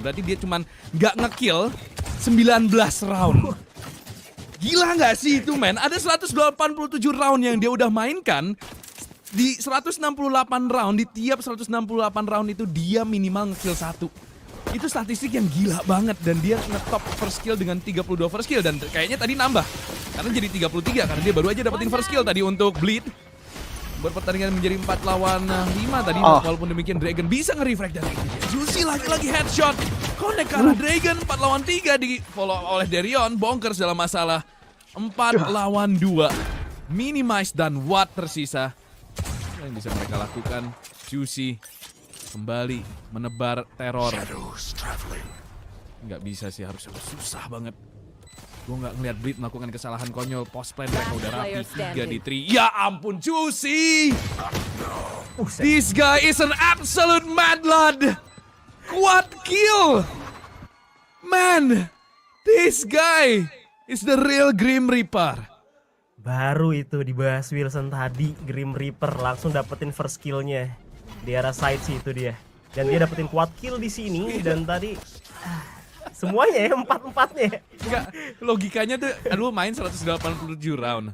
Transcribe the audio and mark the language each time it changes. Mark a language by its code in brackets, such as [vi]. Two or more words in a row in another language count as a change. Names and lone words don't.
[id] Berarti dia cuman nggak ngekill 19 round. Gila nggak sih itu, men? Ada 187 round yang dia udah mainkan. Di 168 round, di tiap 168 round itu dia minimal ngekill 1. Itu statistik yang gila banget, dan dia ngetop [en] first kill [id] dengan 32 [en] first kill, [id] dan kayaknya tadi nambah karena jadi 33 karena dia baru aja dapetin [en] first kill [id] tadi untuk Blitz. Berpertandingan menjadi 4 lawan 5 tadi. Walaupun demikian Dragon bisa nge-refrag dan Juicy lagi-lagi headshot. Connect karena Dragon 4 lawan 3 di follow oleh Darion. Bonkers dalam masalah 4 lawan 2. Minimize dan Watt tersisa. Apa yang bisa mereka lakukan? Juicy kembali menebar teror. Nggak bisa sih, harus susah banget. Gue nggak ngeliat Blitz melakukan kesalahan konyol. [en] Post plan [id] mereka udah rapi 3 di 3. Ya ampun, Juicy! [en] This guy is an absolute mad lad. Quad kill! Man, this guy is the real Grim Reaper. [id] Baru itu dibahas Wilson tadi, Grim Reaper langsung dapetin [en] first killnya [id] di arah side sih itu dia. Dan dia dapetin [en] quad kill [id] di sini, dan tadi semuanya ya, 4-4-nya. Enggak, logikanya tuh lu main 187 round.